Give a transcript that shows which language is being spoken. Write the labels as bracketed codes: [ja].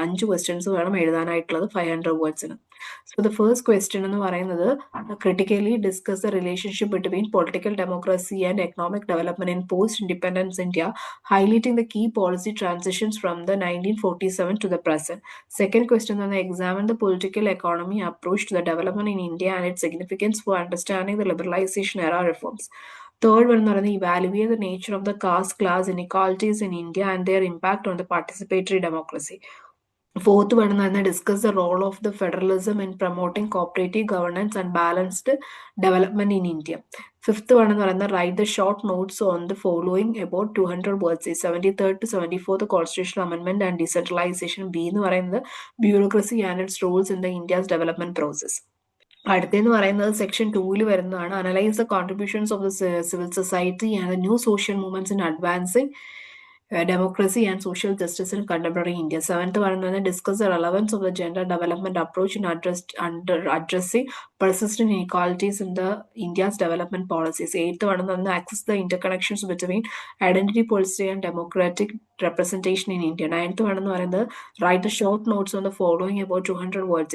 [en] 5 questions [ml] വേണം എഴുതാനായിട്ടുള്ളത് [en] 500 wordsന്. So the first question [ml] എന്ന് പറയുന്നത് [en] Critically discuss the relationship between political democracy and economic development in post independence India, highlighting the key policy transitions from the 1947 to the present. Second question is examine the political economy approach to the development in India and its significance for understanding the liberalization era reforms. Third one is evaluate the nature of the caste class inequalities in India and their impact on the participatory democracy. Fourth one is discuss the role of the federalism in promoting cooperative governance and balanced development in India. Fifth one is write the short notes on the following about 200 words. 73rd to 74th constitutional amendment and decentralization. B [ml] എന്ന് പറയുന്നത് [en] bureaucracy and its roles in the India's development process. [ml] അടുത്തെന്ന് പറയുന്നത് [en] section 2 [ml] വരുന്നതാണ് [en] Analyse the contributions of the civil society and the new social movements in advancing democracy and social justice in contemporary India. Seventh one discuss the relevance of the gender development approach in addressing persistent inequalities in the India's development policies. Eighth one access the interconnections between identity policy and democratic representation in India. Ninth one write the short notes on the following about 200 words.